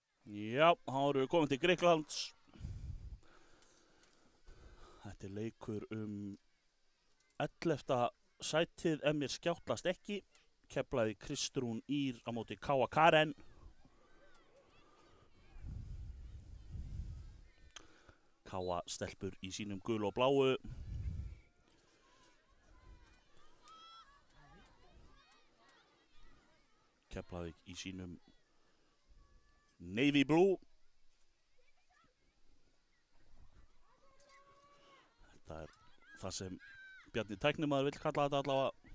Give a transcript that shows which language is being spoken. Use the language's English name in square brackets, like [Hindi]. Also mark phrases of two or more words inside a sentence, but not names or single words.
[Icelandic] Já, þá erum við komin til Grikklands. Þetta er leikur 11. sætið ef mér skjáttlast ekki. Keflavík Kristrún Ýr á móti K.A. Karen. K.A. stelpur í sínum gul og bláu. Keflavík í sínum [English] navy blue. [Icelandic] Þetta er það sem Bjarni tæknimaður vill kalla þetta allavega.